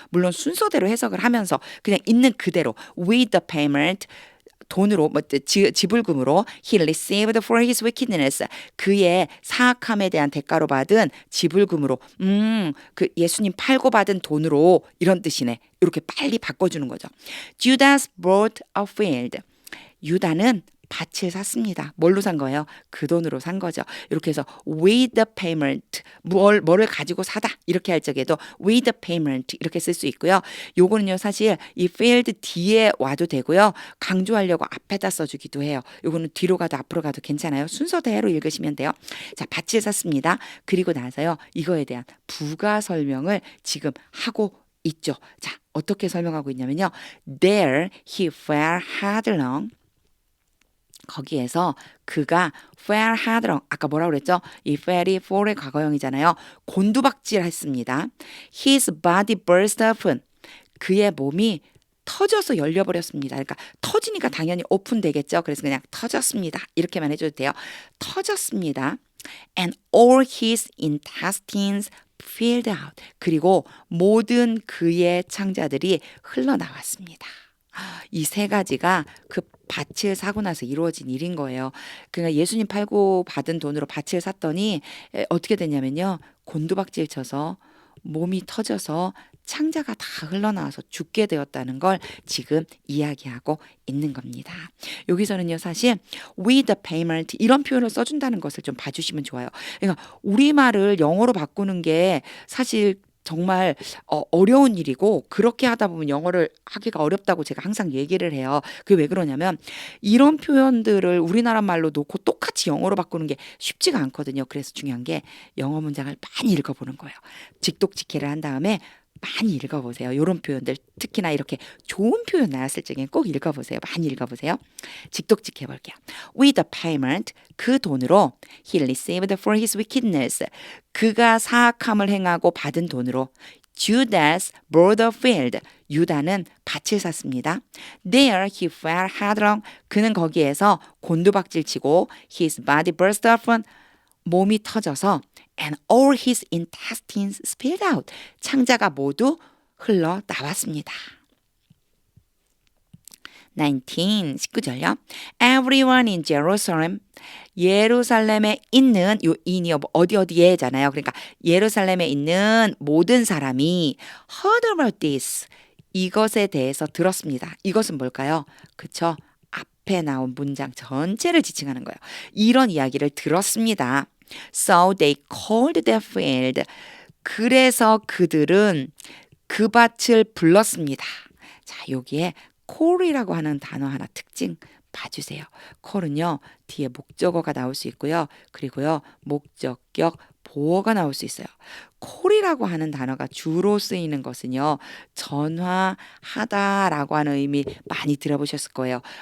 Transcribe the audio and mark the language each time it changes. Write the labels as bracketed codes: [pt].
[ko] 물론 순서대로 해석을 하면서 그냥 있는 그대로 [en] with the payment, [ko] 돈으로 지불금으로 [en] he received for his wickedness, [ko] 그의 사악함에 대한 대가로 받은 지불금으로, 그 예수님 팔고 받은 돈으로 이런 뜻이네. 이렇게 빨리 바꿔주는 거죠. [en] Judas bought a field, [ko] 유다는 밭을 샀습니다. 뭘로 산 거예요? 그 돈으로 산 거죠. 이렇게 해서 [en] with the payment, [ko] 뭐를 가지고 사다 이렇게 할 적에도 with the payment 이렇게 쓸 수 있고요. 요거는요, 사실 이 field 뒤에 와도 되고요, 강조하려고 앞에다 써주기도 해요. 요거는 뒤로 가도 앞으로 가도 괜찮아요. 순서대로 읽으시면 돼요. 자, 밭을 샀습니다. 그리고 나서요, 이거에 대한 부가 설명을 지금 하고 있죠. 자, 어떻게 설명하고 있냐면요. [en] There he fell headlong, [ko] 거기에서 그가 [en] fell headlong, [ko] 아까 뭐라고 그랬죠? 이 fell이 fall의 과거형이잖아요. 곤두박질 했습니다. [en] His body burst open. [ko] 그의 몸이 터져서 열려버렸습니다. 그러니까 터지니까 당연히 오픈되겠죠. 그래서 그냥 터졌습니다. 이렇게만 해줘도 돼요. 터졌습니다. [en] And all his intestines spilled out. [ko] 그리고 모든 그의 창자들이 흘러나왔습니다. 이 세 가지가 그 밭을 사고 나서 이루어진 일인 거예요. 그러니까 예수님 팔고 받은 돈으로 밭을 샀더니 어떻게 됐냐면요. 곤두박질 쳐서 몸이 터져서 창자가 다 흘러나와서 죽게 되었다는 걸 지금 이야기하고 있는 겁니다. 여기서는요, 사실 [en] with the payment [ko] 이런 표현을 써준다는 것을 좀 봐주시면 좋아요. 그러니까 우리말을 영어로 바꾸는 게 사실 정말 어려운 일이고 그렇게 하다 보면 영어를 하기가 어렵다고 제가 항상 얘기를 해요. 그게 왜 그러냐면 이런 표현들을 우리나라 말로 놓고 똑같이 영어로 바꾸는 게 쉽지가 않거든요. 그래서 중요한 게 영어 문장을 많이 읽어보는 거예요. 직독직해를 한 다음에 많이 읽어보세요. 이런 표현들 특히나 이렇게 좋은 표현 나왔을 적엔 꼭 읽어보세요. 많이 읽어보세요. 직독직해 볼게요. [en] With the payment, [ko] 그 돈으로 [en] he received for his wickedness, [ko] 그가 사악함을 행하고 받은 돈으로 [en] Judas bought a field, [ko] 유다는 밭을 샀습니다. [en] There he fell headlong, [ko] 그는 거기에서 곤두박질 치고 [en] his body burst open, [ko] 몸이 터져서 [en] and all his intestines spilled out. [ko] 창자가 모두 흘러 나왔습니다. [en] 19절요. Everyone in Jerusalem. [ko] 예루살렘에 있는 요 in이요 어디에잖아요. 그러니까 예루살렘에 있는 모든 사람이 [en] heard about this. [ko] 이것에 대해서 들었습니다. 이것은 뭘까요? 그쵸? 앞에 나온 문장 전체를 지칭하는 거예요. 이런 이야기를 들었습니다. [en] So they called their field. [ko] 그래서 그들은 그 밭을 불렀습니다. 자, 여기에 call이라고 하는 단어 하나 특징 봐주세요. call은요, 뒤에 목적어가 나올 수 있고요. 그리고요, 목적격 보어가 나올 수 있어요. call이라고 하는 단어가 주로 쓰이는 것은요, 전화하다라고 하는 의미 많이 들어보셨을 거예요.